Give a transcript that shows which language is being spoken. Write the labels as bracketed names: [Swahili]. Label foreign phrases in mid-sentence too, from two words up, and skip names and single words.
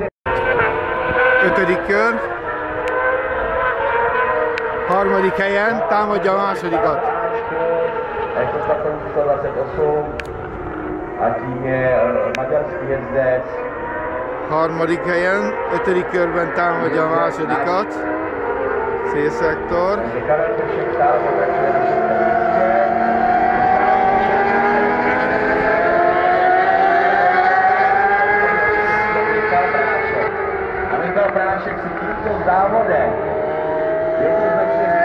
[Hungarian] 5. kör. Harmadik helyen támadja a másodikat. [Czech] Jako 128 a tím je maďarský jezdec. [Hungarian] Harmadik helyen, 5. körben támadja a másodikat. C-szektor. [Czech] Karel Pešek stále pokračuje na 6. místě. Michal Prášek si tímto závodem jednoznačně